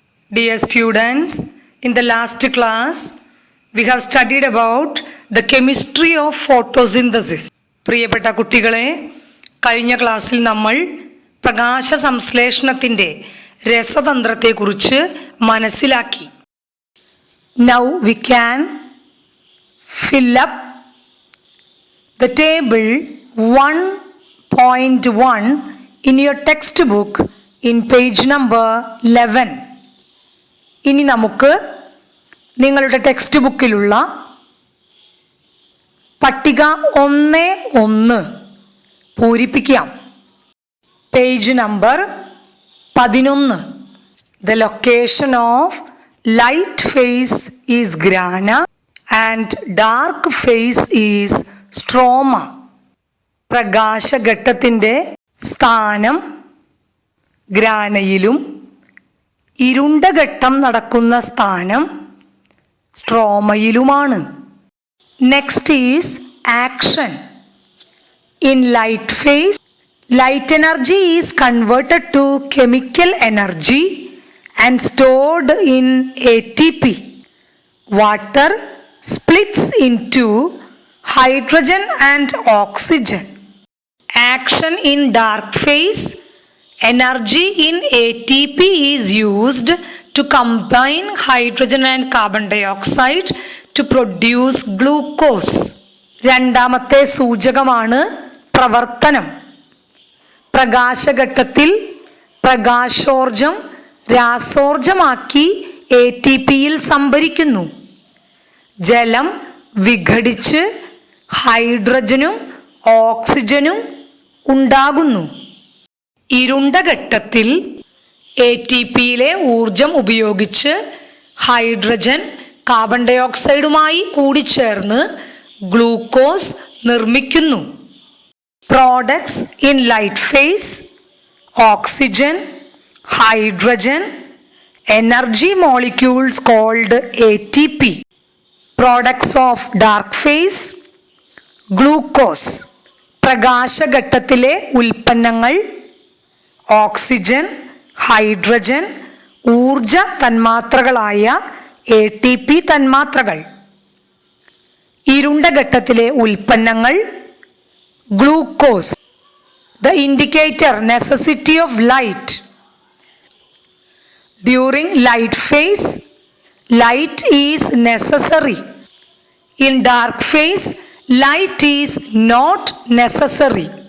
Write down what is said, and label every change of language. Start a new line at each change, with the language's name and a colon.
English: Dear students, in the last class, we have studied about the chemistry of photosynthesis.
Malayalam: പ്രിയപ്പെട്ട കുട്ടികളെ, കഴിഞ്ഞ ക്ലാസ്സിൽ നമ്മൾ പ്രകാശ സംശ്ലേഷണത്തിൻ്റെ രസതന്ത്രത്തെക്കുറിച്ച് മനസ്സിലാക്കി.
English: Now we can fill up the table 1.1 in your textbook in page number 11.
Malayalam: ഇനി നമുക്ക് നിങ്ങളുടെ ടെക്സ്റ്റ് ബുക്കിലുള്ള പട്ടിക 1.1 പൂരിപ്പിക്കാം. Page number 11.
English: The location of light phase is grana and dark phase is stroma.
Malayalam: പ്രകാശഘട്ടത്തിൻ്റെ സ്ഥാനം ഗ്രാനയിലും ഇരുണ്ട ഘട്ടം നടക്കുന്ന സ്ഥാനം സ്ട്രോമയിലുമാണ്.
English: Next is action. In light phase, light energy is converted to chemical energy and stored in ATP. Water splits into hydrogen and oxygen. Action in dark phase, energy in ATP is used to combine hydrogen and carbon dioxide to produce glucose.
Malayalam: രണ്ടാമത്തെ സൂചകമാണ് പ്രവർത്തനം. പ്രകാശഘട്ടത്തിൽ പ്രകാശോർജം രാസോർജമാക്കി ATPയിൽ സംഭരിക്കുന്നു. ജലം വിഘടിച്ച് ഹൈഡ്രജനും ഓക്സിജനും ഉണ്ടാകുന്നു. ഇരുണ്ട ഘട്ടത്തിൽ ATPയിലെ ഊർജം ഉപയോഗിച്ച് ഹൈഡ്രജൻ കാർബൺ ഡയോക്സൈഡുമായി കൂടിച്ചേർന്ന് ഗ്ലൂക്കോസ് നിർമ്മിക്കുന്നു.
English: Products in light phase, oxygen, hydrogen, energy molecules called ATP. Products of dark phase, glucose.
Malayalam: പ്രകാശഘട്ടത്തിലെ ഉൽപ്പന്നങ്ങൾ ഓക്സിജൻ, ഹൈഡ്രജൻ, ഊർജ തന്മാത്രകളായ ATP തന്മാത്രകൾ. ഇരുണ്ട ഘട്ടത്തിലെ ഉൽപ്പന്നങ്ങൾ glucose.
English: The indicator necessity of light. During light phase, light is necessary. In dark phase, light is not necessary.